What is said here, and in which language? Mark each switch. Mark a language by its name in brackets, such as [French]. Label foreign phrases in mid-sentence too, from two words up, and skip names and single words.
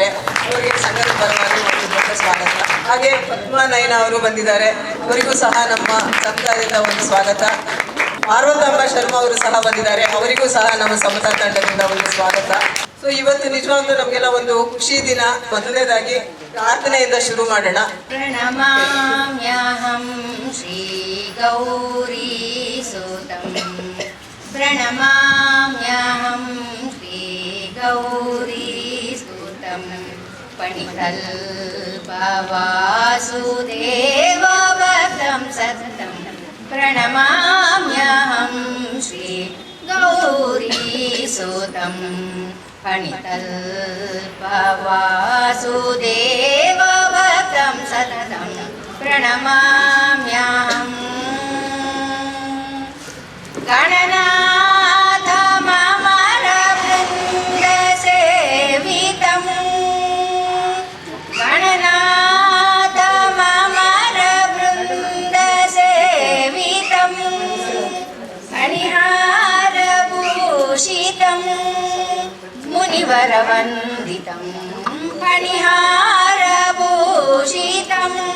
[Kannada] ಅವರಿಗೆ ಸಂಘದ ಪರವಾಗಿ ಒಂದು ದೊಡ್ಡ ಸ್ವಾಗತ. ಹಾಗೆ ಪದ್ಮಾ ನಯನ ಅವರು ಬಂದಿದ್ದಾರೆ, ಅವರಿಗೂ ಸಹ ನಮ್ಮ ಸಮುದಾಯದ ಒಂದು ಸ್ವಾಗತ. ಪಾರ್ವತಮ್ಮ ಶರ್ಮಾ ಅವರು ಸಹ ಬಂದಿದ್ದಾರೆ, ಅವರಿಗೂ ಸಹ ನಮ್ಮ ಸಮತಾ ತಂಡದಿಂದ ಒಂದು ಸ್ವಾಗತ. ಸೊ ಇವತ್ತು ನಿಜವಾಗ್ಲೂ ನಮಗೆಲ್ಲ ಒಂದು ಖುಷಿ ದಿನ. ಮೊದಲನೇದಾಗಿ ಪ್ರಾರ್ಥನೆಯಿಂದ ಶುರು ಮಾಡೋಣ. [Sanskrit] ಪ್ರಣಮಾಮ್ಯಹಂ ಶ್ರೀ ಗೌರಿ ಸುತಂ ಪ್ರಣಮಾಮ್ಯಹಂ ಶ್ರೀ ಗೌರಿ ಸುತಂ ಪಣಿಕಲ್ಪವಾಸುದೇವವರಂ ಸತತಂ ಪ್ರಣಮಾಮ್ಯಹಂ ಶ್ರೀ ಗೌರಿ ಸುತಂ ಪಣಿಕಲ್ಪವಾಸುದೇವವರಂ ಸತತಂ ಪ್ರಣಮಾಮ್ಯಹಂ ಗಣನಾಥ ಮಮರ ವೃಂದ ಸೇವಿತಂ ಗಣನಾಥ ಮಮರ ವೃಂದ ಸೇವಿತಂ ಫಣಿಹಾರಭೂಷಿತಂ ಮುನಿವರವಂದಿತಂ ಫಣಿಹಾರಭೂಷಿತಂ